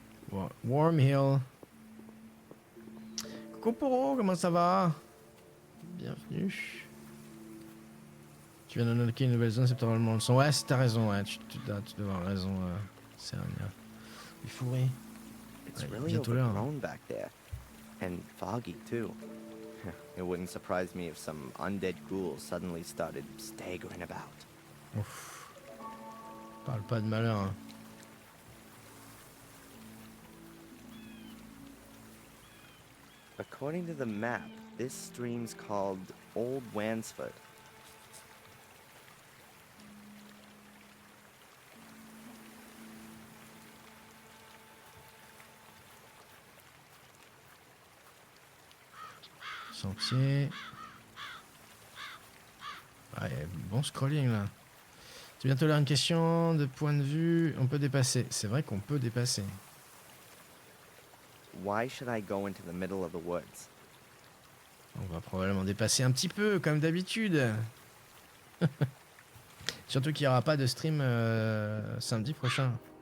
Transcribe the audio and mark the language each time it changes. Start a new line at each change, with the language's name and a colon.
French: Bon. Wormhill. Coucou Poro, comment ça va? Bienvenue. Tu viens d'unlocker une nouvelle zone, c'est probablement le son. Ouais, t'as raison, ouais, tu dois avoir raison. C'est un bien. Il faut rire.
English: It's really overgrown back there. And foggy, too. It wouldn't surprise me if some undead ghouls suddenly started staggering about. Ouf.
French: Parle pas de malheur, hein.
English: According to the map, this stream's called Old Wansford.
French: Sentier. Ah, bon scrolling là. Tu viens de lire une question de point de vue. On peut dépasser. C'est vrai qu'on peut dépasser.
English: Why should I go into the middle of the woods?
French: On va probablement dépasser un petit peu, comme d'habitude. Surtout qu'il n'y aura pas de stream samedi prochain.